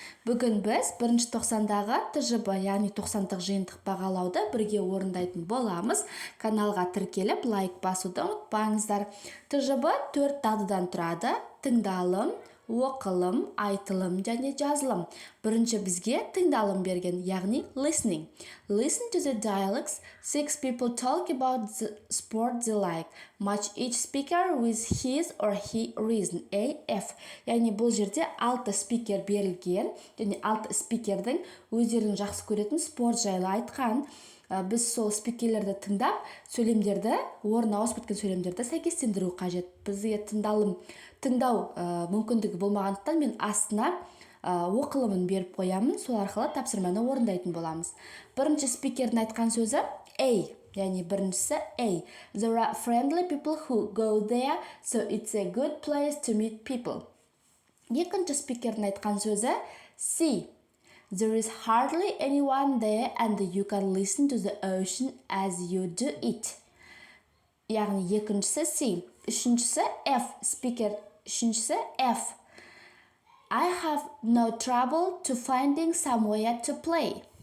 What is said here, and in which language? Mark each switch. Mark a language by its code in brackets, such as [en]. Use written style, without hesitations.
[kk] Бүгін біз 1 тоқсандағы ТЖБ, яғни 90-дық жиынтық бағалауды бірге орындайтын боламыз. Каналға тіркеліп, лайк басуды ұмытпаңыздар. ТЖБ 4 дағдыдан тұрады: тыңдалым, оқылым, айтылым және жазылым. Бірінші бізге тыңдалым берген, яғни listening. [en] Listen to the dialogues. 6 people talk about the sport they like. Match each speaker with his or her reason. AF. [kk] Яғни бұл жерде 6 спикер берілген, және 6 спикердің өздерінің жақсы көретін спорт жайлы айтқан. Біз сол спикерлерді тыңдап, сөйлемдерді, орнына ауысып кеткен сөйлемдерді сәйкестендіру қажет. Бізге тыңдау мүмкіндігі болмағандықтан мен астына оқылымын беріп қоямын, сол арқылы тапсырманы орындайтын боламыз. Бірінші спикердің айтқан сөзі A, яғни біріншісі A. [en] There are friendly people who go there, so it's a good place to meet people. [kk] Екінші спикердің айтқан сөзі C. [en] There is hardly anyone there and you can listen to the ocean as you do it. [kk] Яғни екіншісі C. Үшіншісі F. Спикер үшіншісі F. [en] I have no trouble to finding somewhere to play.